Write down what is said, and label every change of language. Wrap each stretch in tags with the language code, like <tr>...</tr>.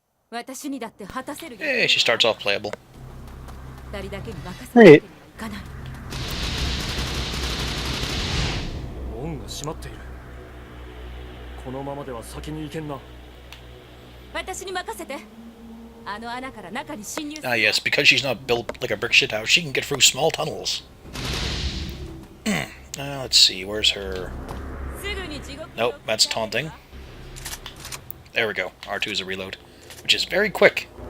<ja>私にだって果たせる。</ja> <en>Hey, she starts off playable.</en> <ja>二人だけに任せるわけにはいかない。門が閉まっている。このままでは先に行けんな。私に任せて。あの穴から中に侵入する。</ja> <en>Ah, yes, because she's not built like a brick shithouse, she can get through small tunnels. Let's see, where's her...</en> <ja>すぐに地獄。</ja> <en>Nope, that's taunting. There we go. R2 is a reload, which is very quick.</en>